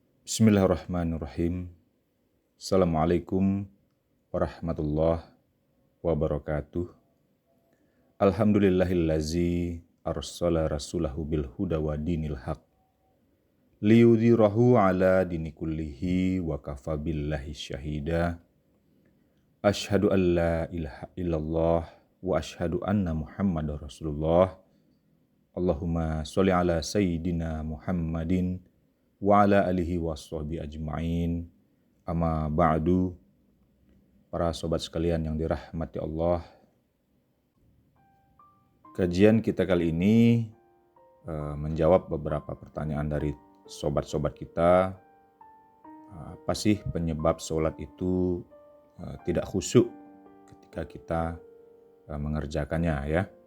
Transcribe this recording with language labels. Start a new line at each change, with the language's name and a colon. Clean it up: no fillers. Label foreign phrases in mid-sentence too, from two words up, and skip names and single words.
Arabic: بسم الله الرحمن الرحيم. السلام عليكم ورحمة الله وبركاته. الحمد لله الذي أرسل رسوله بالهدى ودين الحق ليظهره على الدين كله وكفى بالله شهيدا. أشهد أن لا إله إلا الله وأشهد أن محمدا رسول الله. اللهم صل على سيدنا محمد وعلى آله وصحبه أجمعين. أما بعد.
Indonesian: Para sobat sekalian yang dirahmati Allah, kajian kita kali ini menjawab beberapa pertanyaan dari sobat-sobat kita. Apa sih penyebab sholat itu tidak khusyuk ketika kita mengerjakannya ya.